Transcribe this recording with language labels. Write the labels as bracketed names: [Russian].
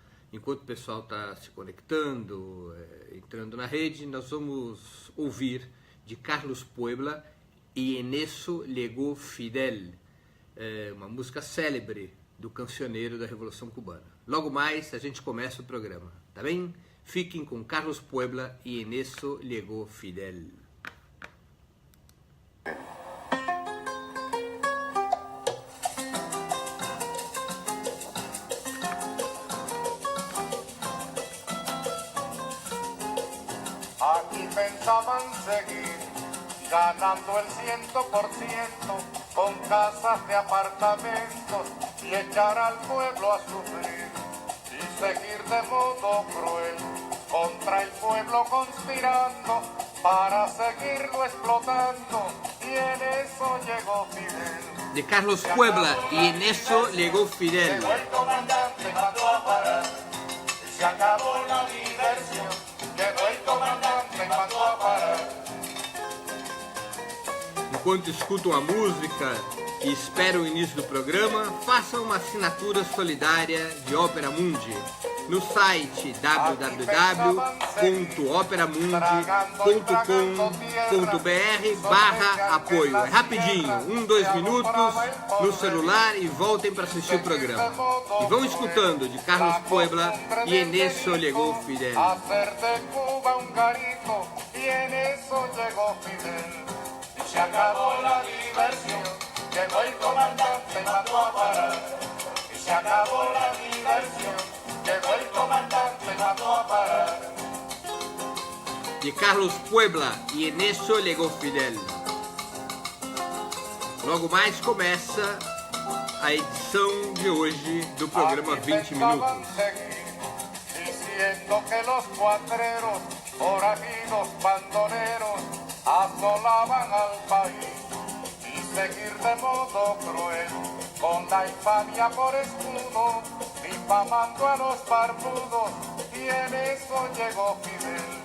[Portuguese] Enquanto o pessoal está se conectando, entrando na rede, nós vamos ouvir de Carlos Puebla e En eso llegó Fidel, uma música célebre do cancioneiro da Revolução Cubana. Logo mais a gente começa o programa, tá bem? Fiquem com Carlos Puebla y En eso llegó Fidel. [Spanish] Aquí pensaban seguir ganando el 100% con casas de apartamentos y echar al pueblo a sufrir y seguir de modo cruel contra el pueblo conspirando para seguirlo explotando, y en eso llegó Fidel. [Portuguese] De Carlos Puebla y En eso llegó Fidel. [Spanish] Llegó el comandante, mandó a parar y se acabó la diversión. Llegó el comandante, mandó a parar. [Portuguese] Enquanto escutam a música e esperam o início do programa, façam uma assinatura solidária de Opera Mundi no site www.operamundi.com.br/apoio. É rapidinho, 2 minutos no celular e voltem para assistir o programa. E vão escutando de Carlos Puebla e En eso llegó Fidel. [Spanish] Hacer de Cuba un garito y en eso llegó Fidel. Y se acabó la diversión, llegó el comandante, mandó a parar. Y se acabó la diversión, llegó el comandante, mandó a parar. [Portuguese] De Carlos Puebla e En eso llegó Fidel. Logo mais começa a edição de hoje do programa 20 Minutos. [Spanish] Diciendo que los cuatreros, forajidos, bandoneros, asolaban al país y seguir de modo cruel, con la infamia por escudo, difamando a los barbudos, y en eso llegó Fidel.